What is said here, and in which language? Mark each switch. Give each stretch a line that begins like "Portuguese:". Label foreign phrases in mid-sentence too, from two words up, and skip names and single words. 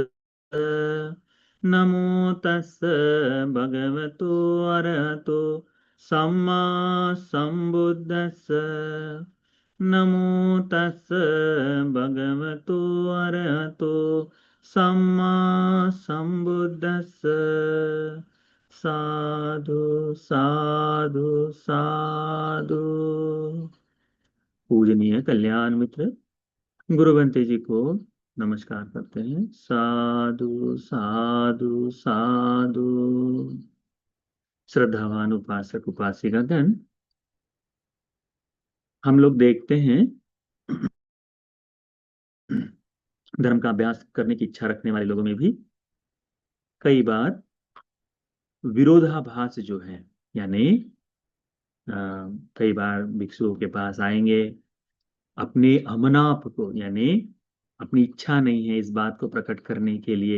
Pali: नमो तस् भगवतो अरहतो सम्मा सम्बुद्धस्स। नमो तस् भगवतो अरहतो सम्मा सम्बुद्धस्स। साधु साधु साधु।
Hindi: पूजनीय कल्याण मित्र गुरुवंते जी को नमस्कार करते हैं।
Pali: साधु साधु साधु।
Hindi: श्रद्धावान उपासक उपासिकागण, हम लोग देखते हैं धर्म का अभ्यास करने की इच्छा रखने वाले लोगों में भी कई बार विरोधाभास जो है, यानी अ, कई बार भिक्षुओं के पास आएंगे अपने अमनाप को, यानी अपनी इच्छा नहीं है इस बात को प्रकट करने के लिए।